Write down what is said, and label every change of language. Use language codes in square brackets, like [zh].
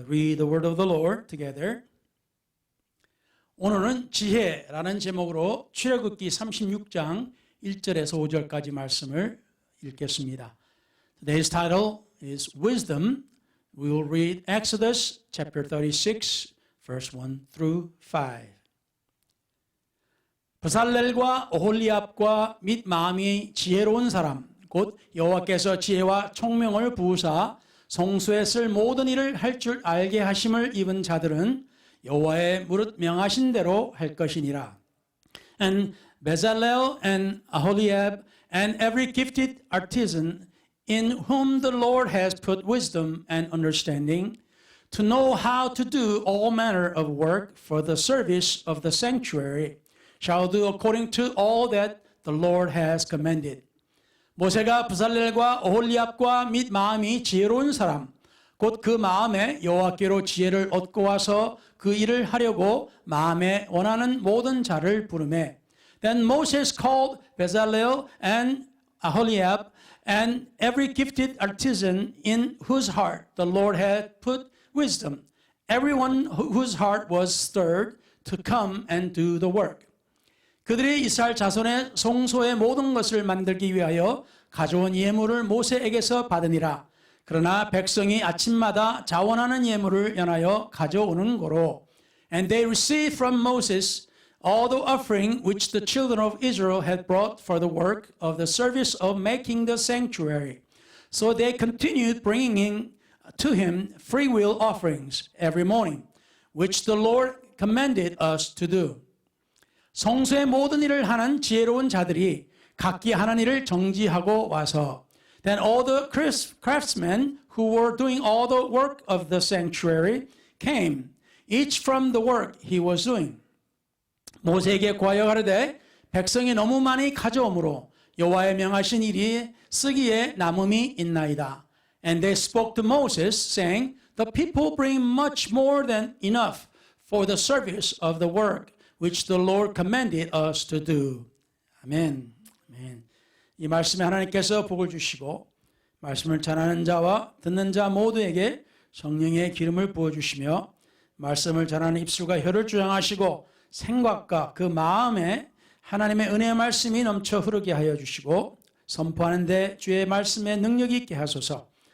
[en] read the word of the Lord together. [ko] 오늘은 지혜라는 제목으로 출애굽기 36장 1절에서 5절까지 말씀을 읽겠습니다. [en] Today's title is Wisdom. We will read Exodus chapter 36, verse 1 through 5. [ko] 브살렐과 오홀리압과 및 마음이 지혜로운 사람, 곧 여호와께서 지혜와 총명을 부으사 성소에 쓸 모든 일을 할 줄 알게 하심을 입은 자들은 여호와의 무릇 명하신 대로 할 것이니라. [en] And Bezalel and Aholiab and every gifted artisan in whom the Lord has put wisdom and understanding to know how to do all manner of work for the service of the sanctuary shall do according to all that the Lord has commanded. [ko] 모세가 브살렐과 오홀리압과 및 마음이 지혜로운 사람, 곧 그 마음에 여호와께로 지혜를 얻고 와서 그 일을 하려고 마음에 원하는 모든 자를 부르매. [en] Then Moses called Bezalel and Aholiab and every gifted artisan in whose heart the Lord had put wisdom, everyone whose heart was stirred to come and do the work. [ko] 그들이 이스라엘 자손의 성소의 모든 것을 만들기 위하여 가져온 예물을 모세에게서 받으니라. 그러나 백성이 아침마다 자원하는 예물을 연하여 가져오는 고로. [en] And they received from Moses all the offering which the children of Israel had brought for the work of the service of making the sanctuary. So they continued bringing to him freewill offerings every morning, which the Lord commanded us to do. [ko] 성소의 모든 일을 하는 지혜로운 자들이 각기 하는 일을 정지하고 와서 [en] Then all the craftsmen who were doing all the work of the sanctuary came, each from the work he was doing. [ko] 모세에게 구하여 가르되 백성이 너무 많이 가져오므로 여호와의 명하신 일이 쓰기에 남음이 있나이다. [en] And they spoke to Moses, saying, The people bring much more than enough for the service of the work which the Lord commanded us to do. [ko] 아멘. 아멘. 이 말씀에 하나님께서 복을 주시고 말씀을 전하는 자와 듣는 자 모두에게 성령의 기름을 부어주시며 말씀을 전하는 입술과 혀를 주장하시고 생각과 그 마음에 하나님의 은혜의 말씀이 넘쳐 흐르게 하여 주시고 선포하는 데 주의 말씀에 능력이 있게 하소서.